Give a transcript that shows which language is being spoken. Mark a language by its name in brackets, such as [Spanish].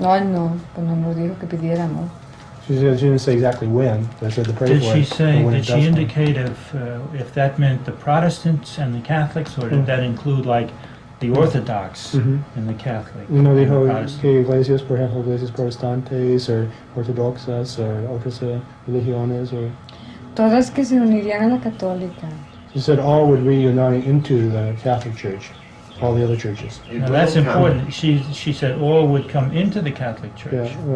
[Spanish] Ay, no, pues no nos dijo que pidiéramos. [English] She said she didn't say exactly when, but I said to pray for it. Did she indicate if that meant the Protestants and the Catholics, or did that include like the Orthodox and the Catholic? [Spanish] Dijo que iglesias, por ejemplo, iglesias protestantes o ortodoxas o otras religiones o... Todas que se unirían a la católica. [English] She said all would reunite into the Catholic Church, all the other churches. Now that's important. She said all would come into the Catholic Church.